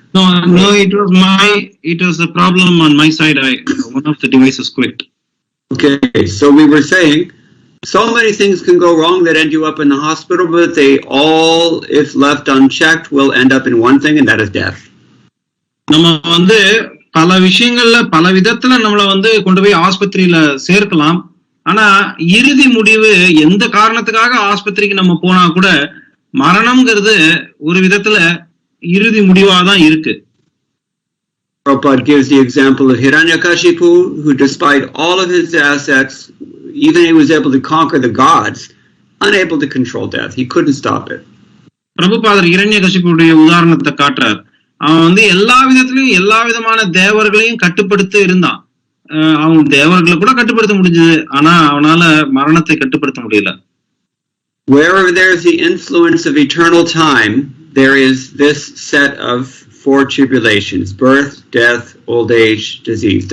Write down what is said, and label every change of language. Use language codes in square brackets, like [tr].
[en] No, it was a problem on my side. One of the devices quit. Okay, so we were saying, so many things can go wrong that end you up in the hospital, but they all, if left unchecked, will end up in one thing, and that is death. [ta] நம்ம வந்து பல விஷயங்கள்ல பல விதத்துல நம்மள வந்து கொண்டு போய் ஆஸ்பத்திரியில சேர்க்கலாம். ஆனா இறுதி முடிவு எந்த காரணத்துக்காக ஆஸ்பத்திரிக்கு நம்ம போனா கூட மரணம்ங்கிறது ஒரு விதத்துல இறுதி முடிவாதான் இருக்கு. [en] Prabhupada gives the example of Hiranyakashipu, who despite all of his assets, even he was able to conquer the gods, unable to control death. He couldn't stop it. [ta] பிரபுபாதர் இரண்யகசிப்புடைய உதாரணத்தை காட்டுறார். அவன் வந்து எல்லா விதத்திலையும் எல்லா விதமான தேவர்களையும் கட்டுப்படுத்த இருந்தான். அவன் தேவர்களை கூட கட்டுப்படுத்த முடிஞ்சது, ஆனா அவனால மரணத்தை கட்டுப்படுத்த முடியல. [en] Wherever there's the influence of eternal time, there is this set of four tribulations: birth, death, old age, disease.